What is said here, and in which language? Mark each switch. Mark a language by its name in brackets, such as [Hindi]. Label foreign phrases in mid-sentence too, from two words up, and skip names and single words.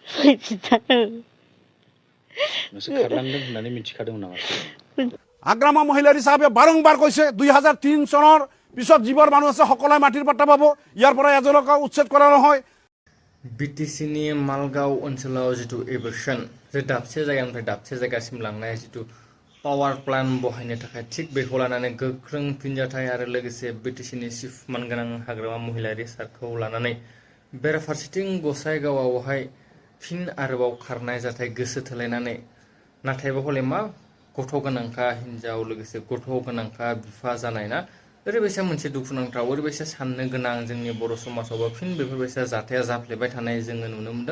[Assamese] আগ্ৰামা মহিলাৰী চাহাবে বাৰম্বাৰ কৈছে 2003 চনৰ পিছত যিবোৰ মানুহ আছে সকলোৱে মাটিৰ পাট্টা পাব, ইয়াৰ পৰা এজনকো উচ্ছেদ কৰা নহয়। [Bodo] বিটিসিनि মালগাঁও ओनसोलाव जितु एबर्सन जे दाबसे जायगानिफ्राय दाबसे जायगासिम लांनाय जितु पावार प्लान्ट बहायनो थाखाय थिग बेखौ लानानै गोख्रों फिनजाथाय आरो लोगोसे बिटिसिनि चिफ मानगोनां हाग्रामा महिलारी सारखौ लानानै बेराफारसेथिं गसाइगावआवहाय फिन आरोबाव खारनाय जाथाय गोसो थोलायनानै नाथायबा हले मा गथ' गोनांखा हिनजाव लोगोसे गथ' गोनांखा बिफा जानाय ना ओरैबायसा मोनसे दुखुनांथाव ओरैबायसा साननो गोनां जोंनि बर' समाजावबो फिन बेफोरबायसा जाथाया जाफ्लेबाय थानाय जोङो नुनो मोनदों।